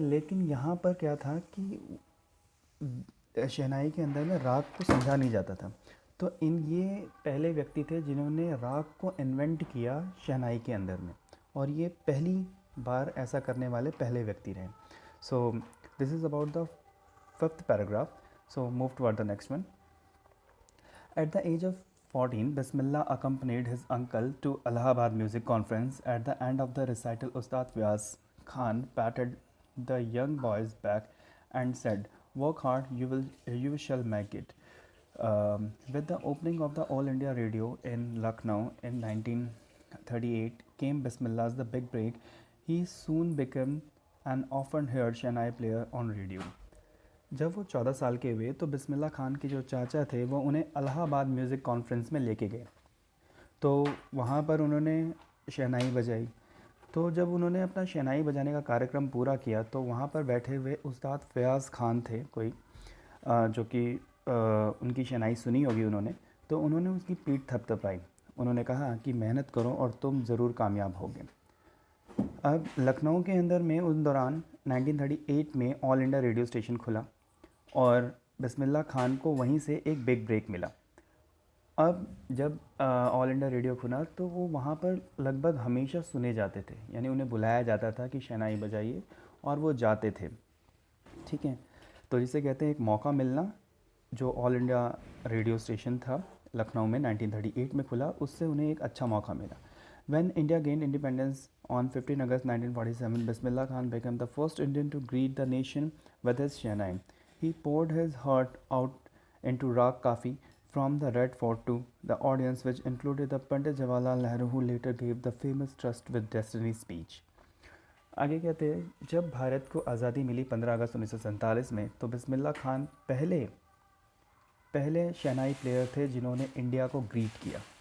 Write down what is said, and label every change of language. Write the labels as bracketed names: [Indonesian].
[Hindi] लेकिन यहाँ पर क्या था कि शहनाई के अंदर में राग को समझा नहीं जाता था। तो ये पहले व्यक्ति थे जिन्होंने राग को इन्वेंट किया शहनाई के अंदर में, और ये पहली बार ऐसा करने वाले पहले व्यक्ति रहे। [English] So this is about the fifth paragraph. So move toward the next one. At the age of 14, Bismillah accompanied his uncle to Allahabad Music Conference. At the end of the recital, Ustad Vyas Khan patted the young boy's back and said, "Work hard, you shall make it." With the opening of the All India Radio in Lucknow in 1938 came Bismillah's the big break. He soon became an often heard Shehnai player on radio. [Hindi] जब वो 14 साल के हुए तो बिस्मिल्लाह खान के जो चाचा थे वो उन्हें इलाहाबाद म्यूज़िक कॉन्फ्रेंस में लेके गए। तो वहाँ पर उन्होंने शहनाई बजाई। तो जब उन्होंने अपना शहनाई बजाने का कार्यक्रम पूरा किया तो वहाँ पर बैठे हुए उस्ताद फ़याज़ खान थे कोई, जो कि उनकी शहनाई सुनी होगी उन्होंने, तो उन्होंने उसकी पीठ थपथपाई। उन्होंने कहा कि मेहनत करो और तुम ज़रूर कामयाब होगे। अब लखनऊ के अंदर में उस दौरान 1938 में ऑल इंडिया रेडियो स्टेशन खुला और बिस्मिल्लाह खान को वहीं से एक बिग ब्रेक मिला। अब जब ऑल इंडिया रेडियो खुला तो वो वहाँ पर लगभग हमेशा सुने जाते थे, यानी उन्हें बुलाया जाता था कि शहनाई बजाइए, और वो जाते थे। ठीक है, तो जिसे कहते हैं एक मौका मिलना। जो ऑल इंडिया रेडियो स्टेशन था लखनऊ में 1938 में खुला, उससे उन्हें एक अच्छा मौका मिला। [English] When India gained independence on 15 August 1947, Bismillah Khan became the first Indian to greet the nation with his Shehnai. He poured his heart out into Raag Kafi from the Red Fort to the audience, which included the Pandit Jawaharlal Nehru, who later gave the famous Trust with Destiny speech. [Hindi] आगे कहते हैं, जब भारत को आज़ादी मिली 15 अगस्त 1947 में, तो बिस्मिल्लाह खान पहले शहनाई player थे जिन्होंने इंडिया को ग्रीट किया।